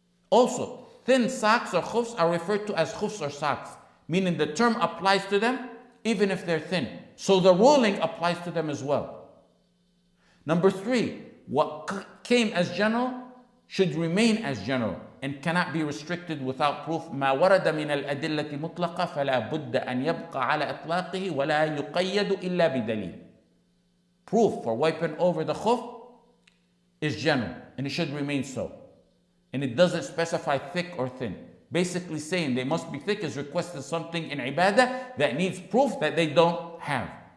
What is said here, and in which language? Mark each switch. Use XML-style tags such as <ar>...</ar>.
<en>Also, thin socks or Khuffs are referred to as Khuffs or socks, meaning the term applies to them even if they're thin. So the ruling applies to them as well. Number 3, what came as general should remain as general and cannot be restricted without proof.</en> <ar>ما ورد من الأدلة مطلقة فلا بد أن يبقى على إطلاقه ولا يقيد إلا بدليل.</ar> <en>Proof for wiping over the Khuff is general, and it should remain so. And it doesn't specify thick or thin. Basically saying they must be thick is requesting something in ibadah that needs proof that they don't have.</en>